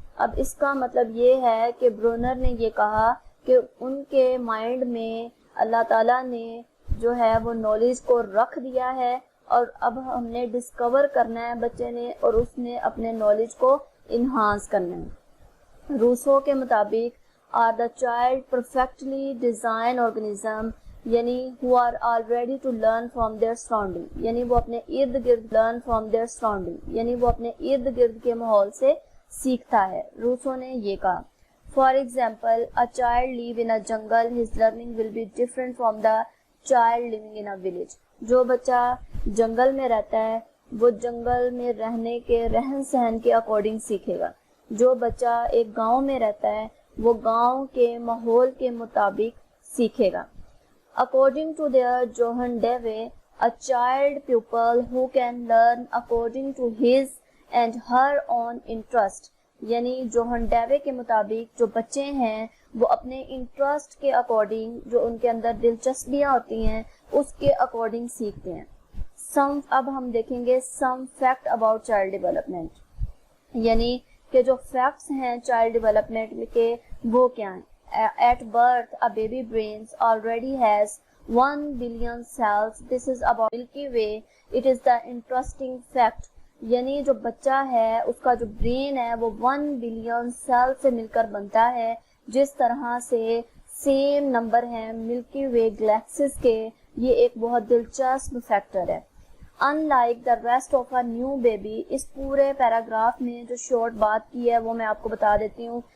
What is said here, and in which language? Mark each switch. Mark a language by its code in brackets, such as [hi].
[ur] اب اس کا مطلب یہ ہے کہ برونر نے یہ کہا کہ ان کے مائنڈ میں اللہ تعالیٰ نے جو ہے وہ نالج کو رکھ دیا ہے اور اب ہم نے ڈسکور کرنا ہے بچے نے, اور اس نے اپنے نالج کو انہانس کرنا ہے. روسو کے مطابق [en] are the child perfectly design organism, [ur] یعنی [en] who are already to learn from their surrounding, [ur] یعنی وہ اپنے ارد گرد [en] learn from their surrounding, [ur] یعنی وہ اپنے ارد گرد کے ماحول سے سیکھتا ہے. روسو نے یہ کہا [en] For example a child live in a jungle, his learning will be different from the child living in a village. [ur] جو بچہ جنگل میں رہتا ہے وہ جنگل میں رہنے کے رہن سہن کے اکارڈنگ سیکھے گا. جو بچہ ایک گاؤں میں رہتا ہے وہ گاؤں کے ماحول کے مطابق سیکھے گا. [en] According to their Johann Dewey, a child pupil who can learn according to his and her own interest, [ur] یعنی جوہن ڈیوے کے مطابق جو بچے ہیں وہ اپنے انٹرسٹ کے اکارڈنگ, جو ان کے اندر دلچسپیاں ہوتی ہیں اس کے اکارڈنگ سیکھتے ہیں. اب ہم دیکھیں گے [en] some fact about child development, [ur] یعنی کہ جو فیکٹس ہیں چائلڈ ڈیولپمنٹ کے وہ کیا ہیں. [en] At birth, a baby brain already has 1 billion cells. This is about Milky Way. It is the interesting fact. [ur] یعنی جو بچہ ہے اس کا جو برین ہے وہ 1 بلین سیل سے مل کر بنتا ہے. جس طرح سے سیم نمبر ہیں ملکی وے گلیکسیز کے. یہ ایک بہت دلچسپ فیکٹر ہے. [en] Unlike the rest of a new baby, [ur] اس پورے پیراگراف میں جو شارٹ بات کی ہے وہ میں آپ کو بتا دیتی ہوں.